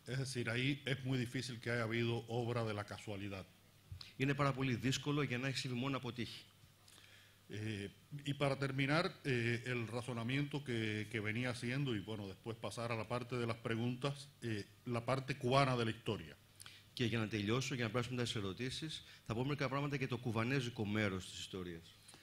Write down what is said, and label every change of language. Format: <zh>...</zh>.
<es>Es decir, ahí es muy difícil que haya habido obra de la casualidad.</es> <el>Είναι πάρα πολύ δύσκολο για να έχει συμβεί μόνο από τύχη.</el> <es>Y para terminar, el razonamiento que venía haciendo, y bueno, después pasar a la parte de las preguntas, la parte cubana de la historia.</es> <el>Και για να τελειώσω, για να περάσουμε τις ερωτήσεις, θα πω μερικά πράγματα για το κουβανέζικο μέρος της ιστορίας.</el>